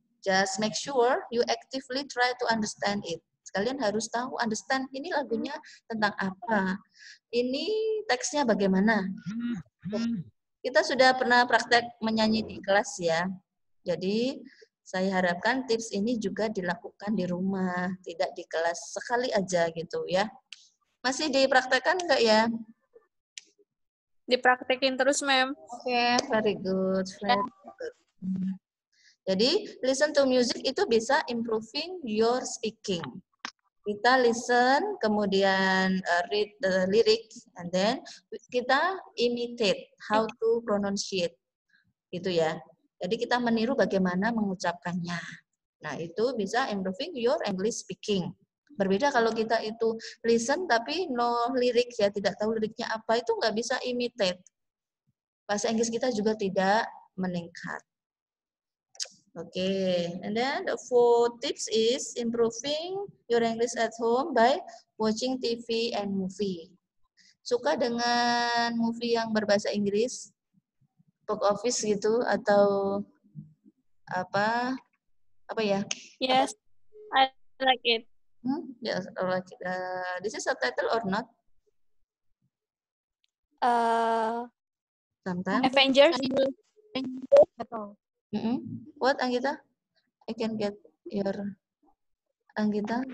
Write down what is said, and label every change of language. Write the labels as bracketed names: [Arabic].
[English] Just make sure you actively try to understand it. [Indonesian] Kalian harus tahu, understand ini lagunya tentang apa. Ini teksnya bagaimana. Kita sudah pernah praktek menyanyi di kelas ya. Jadi saya harapkan tips ini juga dilakukan di rumah, tidak di kelas sekali aja gitu ya. Masih dipraktekkan enggak ya? Dipraktekin terus, Ma'am. [English] Oke, very good. Very good. Jadi, listen to music itu bisa improving your speaking. Kita listen, kemudian read the lyric, and then kita imitate how to pronunciate. Gitu ya. [Indonesian] Jadi kita meniru bagaimana mengucapkannya. Nah, itu bisa [English] improving your English speaking. [Indonesian] Berbeda kalau kita itu listen tapi no lyric ya, tidak tahu liriknya apa, itu nggak bisa imitate. Bahasa Inggris kita juga tidak meningkat. [English] Okay, and then the 4 tips is improving your English at home by watching TV and movie. [Indonesian] Suka dengan movie yang berbahasa Inggris, box office gitu atau apa ya? [English] Yes, I like it. Yes, like this is subtitle or not? Sometimes. Avengers. [Indonesian] Betul. [English] What, Anggita? I can get your Anggita.